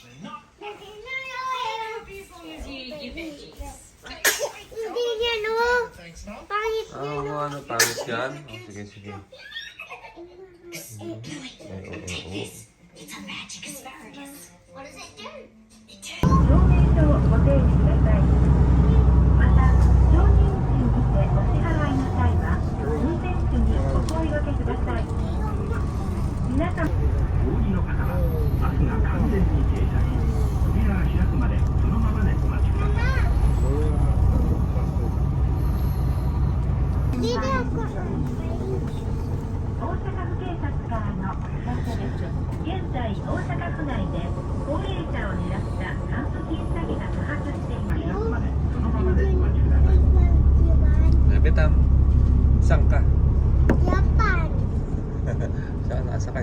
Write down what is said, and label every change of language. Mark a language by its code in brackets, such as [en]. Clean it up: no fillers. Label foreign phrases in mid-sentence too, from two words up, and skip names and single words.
[tl] Hindi yan o. Pangit yan o. Ano, pangit yan? Sige, sige. [en] It's a magic asparagus. What does it do? [ja] 証明書をご提示ください。また、承認口にてお支払いの際は、運転手にお声掛けください。皆様、お降りの方はバスが完全に停車し、扉が開くまでそのままでお待ちください。 [tl] Dito ako. [ja] 大阪府警察からのお知らせです。現在、大阪府内で高齢者を狙った還付金詐欺が多発しています。開くまでそのままでお待ちください。 [tl] Betam, saan ka? Japan. Saan nakasakay?